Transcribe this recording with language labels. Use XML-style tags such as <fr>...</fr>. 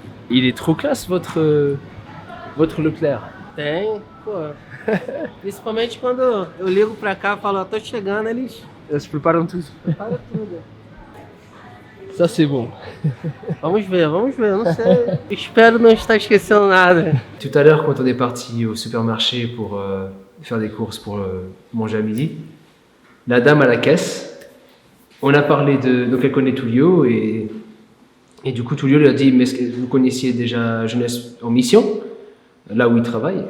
<fr>Il est trop classe votre Leclerc.</fr> <pt>Tem, pô. Principalmente quando eu ligo pra cá e falo, ó, tô chegando, eles Se preparam tudo. preparam tudo.</pt> <fr>Ça c'est bon.</fr> <pt>Vamos ver, não sei. Espero não estar esquecendo nada.</pt> <fr>Tout à l'heure, quand on est parti au supermarché pour faire des courses pour manger à midi, la dame à la caisse, on a parlé donc elle connaît Tullio et du coup Tullio lui a dit, mais est-ce que vous connaissiez déjà Jeunesse en Mission, là où il travaille?</fr>